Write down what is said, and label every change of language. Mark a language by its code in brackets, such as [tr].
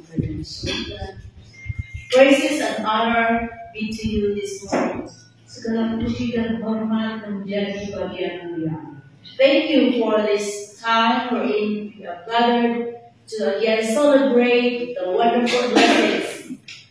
[en] Praises and honor be to you this morning. [id] Segala puji dan hormat menjadi bagian mulia. [en] Thank you for this time wherein we are gathered to again celebrate the wonderful blessings.